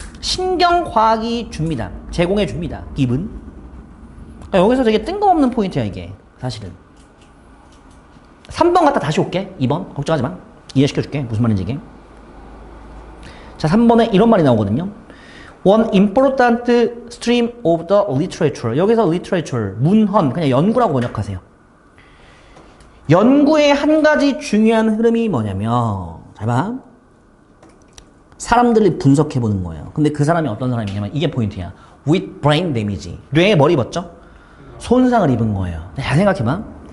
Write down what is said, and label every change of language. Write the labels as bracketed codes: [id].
[ko] 신경과학이 줍니다. 제공해 줍니다. given. 여기서 되게 뜬금없는 포인트야 이게 사실은. 3번 갔다 다시 올게. 2번 걱정하지 마. 이해시켜줄게. 무슨 말인지 이게. 자 3번에 이런 말이 나오거든요. [en] One important stream of the literature. [ko] 여기서 literature, 문헌, 그냥 연구라고 번역하세요. 연구의 한 가지 중요한 흐름이 뭐냐면 잘 봐. 사람들을 분석해보는 거예요. 근데 그 사람이 어떤 사람이냐면 이게 포인트야. [en] With brain damage. [ko] 뇌에 뭘 입었죠? 손상을 입은 거예요. 잘 생각해봐.